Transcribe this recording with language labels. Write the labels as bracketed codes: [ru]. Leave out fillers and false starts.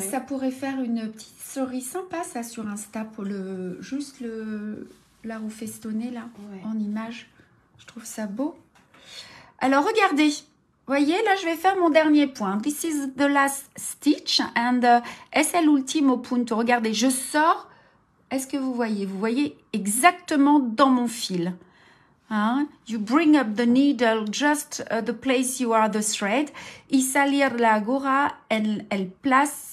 [fr] Ça pourrait faire une petite story sympa, ça, sur Insta, pour juste la roue festonnée, là, ouais. En image. Je trouve ça beau. Alors, regardez. Voyez, là, je vais faire mon dernier point. [en] This is the last stitch and [es] es el último punto. [fr] Regardez, je sors. Est-ce que vous voyez? Vous voyez exactement dans mon fil. Hein? [en] You bring up the needle just the place you are the thread. [es] Y salir la aguja en el placio.